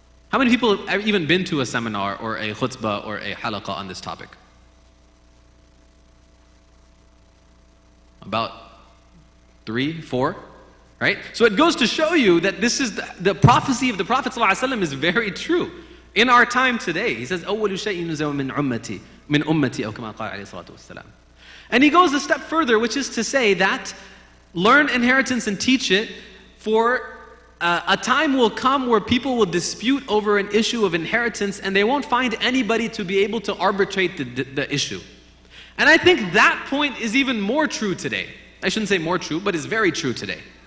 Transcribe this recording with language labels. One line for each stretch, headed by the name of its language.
English: How many people have even been to a seminar or a khutbah or a halaqa on this topic? About 3, 4, right? So it goes to show you that this is the prophecy of the Prophet ﷺ is very true. In our time today, he says,
Arabic: أَوَّلُ شَيْءٍ نُزَوْ مِنْ أُمَّتِي مِنْ أُمَّتِي أو كما قال عليه الصلاة والسلام.
English: And he goes a step further, which is to say that learn inheritance and teach it, for a time will come where people will dispute over an issue of inheritance and they won't find anybody to be able to arbitrate the issue. And I think that point is even more true today. I shouldn't say more true, but is very true today.